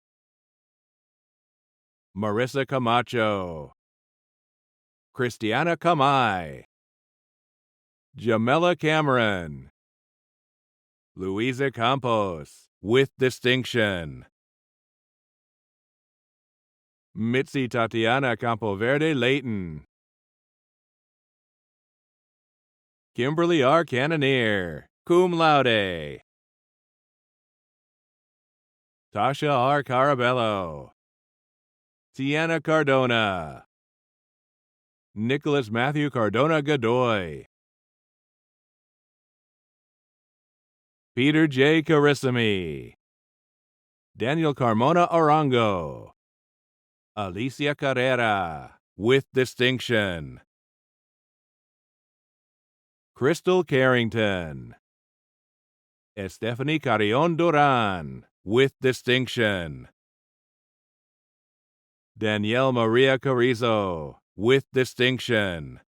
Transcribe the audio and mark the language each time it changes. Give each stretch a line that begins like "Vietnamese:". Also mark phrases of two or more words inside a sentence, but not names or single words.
English: Marissa Camacho, Christiana Kamai, Jamela Cameron, Louisa Campos, with distinction. Mitzi Tatiana Campoverde Layton, Kimberly R. Cannoneer,
Latin: cum laude.
English: Tasha R. Carabello, Tiana Cardona, Nicholas Matthew Cardona Godoy, Peter J. Carissimi, Daniel Carmona Arango, Alicia Carrera, with distinction. Crystal Carrington, Estefany Carrion Duran, with distinction. Danielle Maria Carrizo, with distinction.